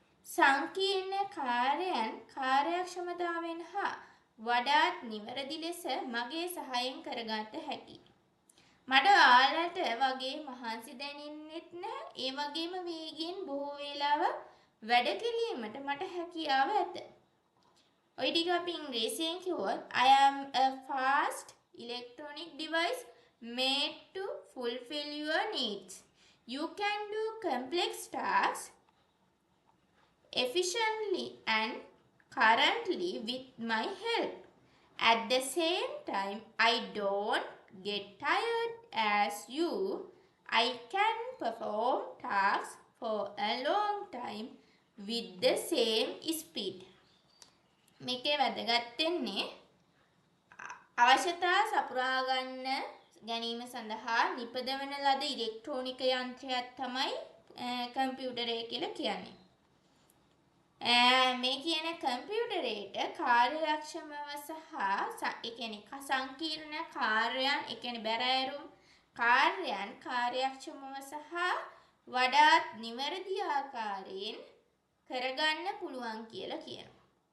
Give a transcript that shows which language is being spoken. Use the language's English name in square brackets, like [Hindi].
[Sinhala] සංකීර්ණ කාර්යයන් කාර්යක්ෂමතාවෙන් හා වඩාත් නිවැරදි ලෙස මගේ සහායෙන් කරගත හැකියි. මට ඔයාලට වගේ මහන්සි දැනෙන්නෙත් නැහැ. ඒ වගේම වේගයෙන් බොහෝ වේලාවක් වැඩ කිරීමට මට හැකියාව ඇත. ඔය ටික අපි ඉංග්‍රීසියෙන් කිව්වොත් [English] I am a fast electronic device made to fulfill your needs. You can do complex tasks efficiently and currently with my help. At the same time, I don't get tired as you. I can perform tasks for a long time with the same speed. [Sinhala] මේකේ වැදගත් වෙන්නේ අවශ්‍යතා සපුරා ගන්න ගැනීම සඳහා නිපදවන ලද ඉලෙක්ට්‍රෝනික යන්ත්‍රයක් තමයි කම්පියුටරය කියලා කියන්නේ. මේ කියන කම්පියුටරේට කාර්යක්ෂමව සහ ඒ කියන්නේ සංකීර්ණ කාර්යයන් ඒ කියන්නේ බැරෑරුම් කාර්යයන් කාර්යක්ෂමව සහ වඩාත් නිවැරදි ආකාරයෙන් කරගන්න පුළුවන් කියලා කියනවා.